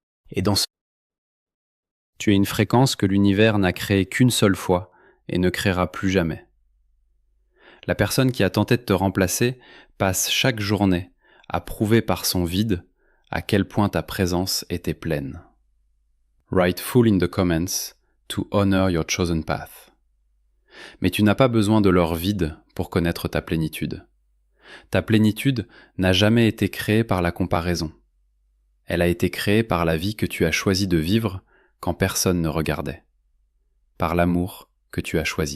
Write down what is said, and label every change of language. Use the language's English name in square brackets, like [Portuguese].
[French] Et dans ce tu es une fréquence que l'univers n'a créée qu'une seule fois et ne créera plus jamais. La personne qui a tenté de te remplacer passe chaque journée à prouver par son vide à quel point ta présence était pleine. [English] Write full in the comments to honor your chosen path. [French] Mais tu n'as pas besoin de leur vide pour connaître ta plénitude. Ta plénitude n'a jamais été créée par la comparaison. Elle a été créée par la vie que tu as choisi de vivre quand personne ne regardait. Par l'amour que tu as choisi.